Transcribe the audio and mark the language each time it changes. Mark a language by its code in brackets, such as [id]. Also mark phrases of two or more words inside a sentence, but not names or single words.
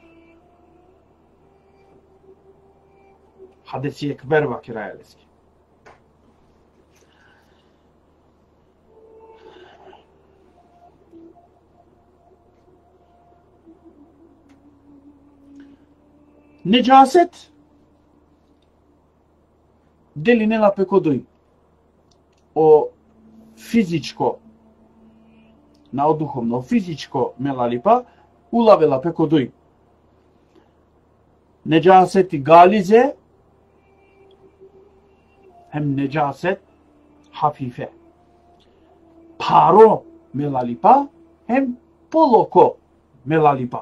[rom] Хадеси екберва кирајалески. Неджасет дели не лапе кодој о физичко на духовно физичко мелалипа улавела пе кодој неджасет и гализе, hem necaset hafife. Paro melalipa hem poloko melalipa.